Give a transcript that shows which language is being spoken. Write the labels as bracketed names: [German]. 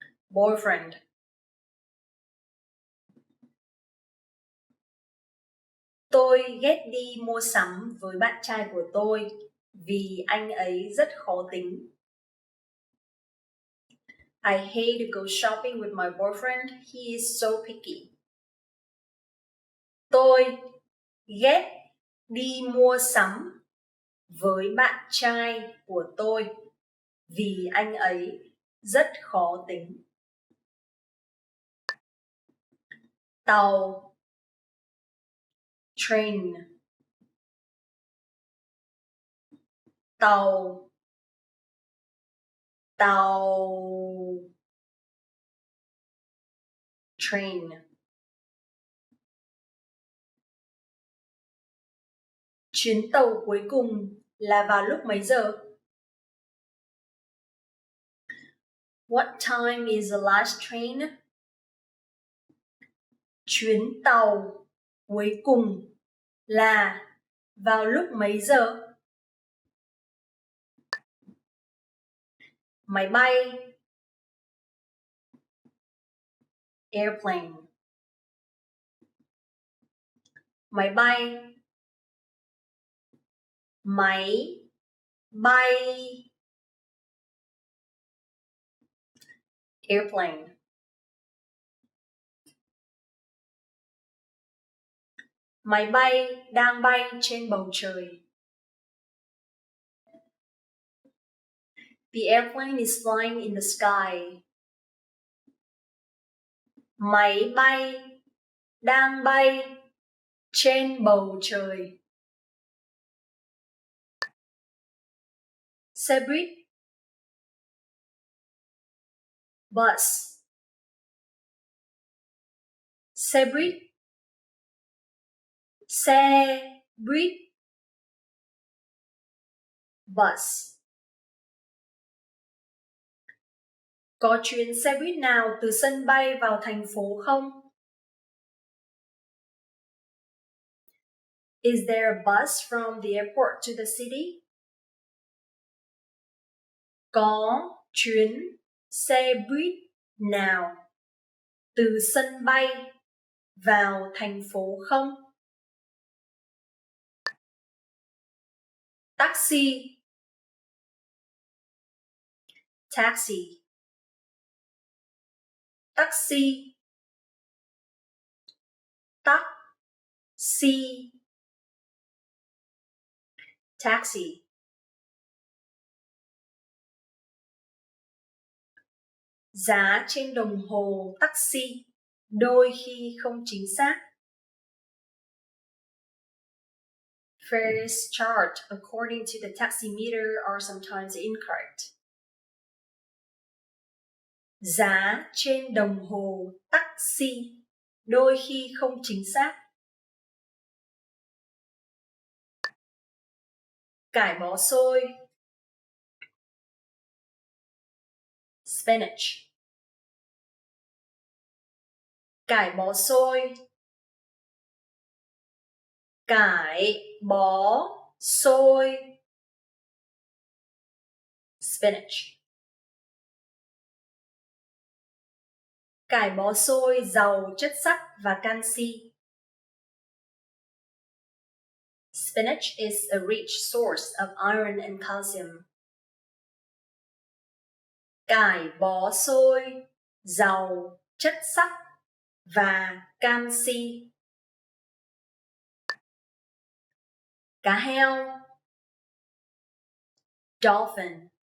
[English] Boyfriend. [Vietnamese] Tôi ghét đi mua sắm với bạn trai của tôi vì anh ấy rất khó tính. [English] I hate to go shopping with my boyfriend. He is so picky. [Vietnamese] Tôi ghét đi mua sắm với bạn trai của tôi vì anh ấy rất khó tính. Tàu. [English] Train. [Vietnamese] Tàu. Tàu. [English] Train. [Vietnamese] Chuyến tàu cuối cùng là vào lúc mấy giờ? [English] What time is the last train? [Vietnamese] Chuyến tàu cuối cùng là vào lúc mấy giờ? Máy bay. [English] Airplane. [Vietnamese] Máy bay. Máy bay. [English] Airplane. [Vietnamese] Máy bay đang bay trên bầu trời. [English] The airplane is flying in the sky. [Vietnamese] Máy bay đang bay trên bầu trời. Xe buýt. [English] Bus. [Vietnamese] Xe buýt. Xe buýt. [English] Bus. [Vietnamese] Có chuyến xe buýt nào từ sân bay vào thành phố không? [English] Is there a bus from the airport to the city? [Vietnamese] Có chuyến xe buýt nào từ sân bay vào thành phố không? Taxi. [English] Taxi. [Vietnamese] Taxi. Taxi. [English] Taxi. [Vietnamese] Giá trên đồng hồ taxi đôi khi không chính xác. [English] Fares charged according to the taximeter are sometimes incorrect. [Vietnamese] Giá trên đồng hồ taxi đôi khi không chính xác. Cải bó xôi. [English] Spinach. [Vietnamese] Cải bó xôi. Cải bó xôi. [English] Spinach. [Vietnamese] Cải bó xôi giàu chất sắt và canxi. [English] Spinach is a rich source of iron and calcium. [Vietnamese] Cải bó xôi giàu chất sắt và canxi. Cá heo. [English] Dolphin.